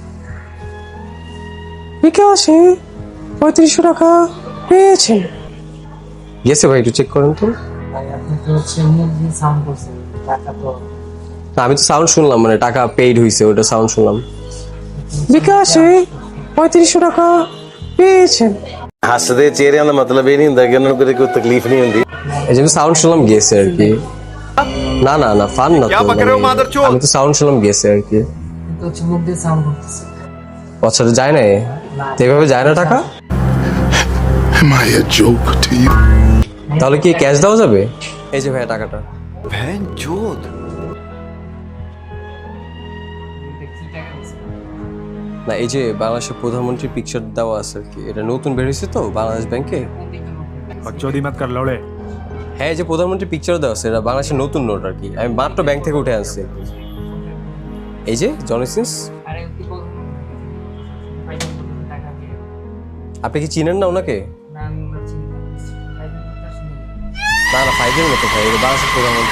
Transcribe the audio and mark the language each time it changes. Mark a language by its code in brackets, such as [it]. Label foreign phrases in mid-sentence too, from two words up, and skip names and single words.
[bn] বিকাশে 3500 টাকা পেয়েছেন। গেছে ভাই, একটু চেক করেন তো। আপনি তো হচ্ছে মুখ দিয়ে সাউন্ড করছেন, টাকা তো না, আমি তো সাউন্ড শুনলাম, মানে টাকা পেইড হয়েছে ওটা সাউন্ড শুনলাম। বিকাশে 3500 টাকা পেয়েছেন। [pa] ਹੱਸਦੇ ਚਿਹਰਿਆਂ ਦਾ ਮਤਲਬ ਇਹ ਨਹੀਂ ਹੁੰਦਾ ਕਿ ਉਹਨਾਂ ਨੂੰ ਕਦੇ ਕੋਈ ਤਕਲੀਫ ਨਹੀਂ ਹੁੰਦੀ। [bn] এই যে সাউন্ড শুনলাম গেছে আর কি। না না না, ফান না তো, আমি তো সাউন্ড শুনলাম গেছে আর কি। কিন্তু হচ্ছে মুখ দিয়ে সাউন্ড করতেছে। আচ্ছা, যায় না তো, এভাবে যায় না টাকা? [en] Am I a joke to you? [bn] তাহলে কি ক্যাশ দেওয়া যাবে? এই যে ভাইয়া টাকাটা। কি টাকা দিছে? না, এই যে বাংলাদেশের প্রধানমন্ত্রীর পিকচার দেওয়া আছে আর কি, এটা নতুন বের হয়েছে তো বাংলাদেশ ব্যাংকে। [hi] बकचोदी मत कर लौड़े। [bn] হ্যাঁ, এই যে প্রধানমন্ত্রীর পিকচার দেওয়া আছে, এটা বাংলাদেশের নতুন নোট আর কি, আমি মাত্র ব্যাংক থেকে উঠে আনছি। এই যে জনসিন্স। আরে কি বলবো? টাকা দিয়ে আপনি কি চিনেন না ওনাকে? না আমি ওনার চিনি না। না না, ফাইজের মতো ভাই, এটা বাংলাদেশের প্রধানমন্ত্রী।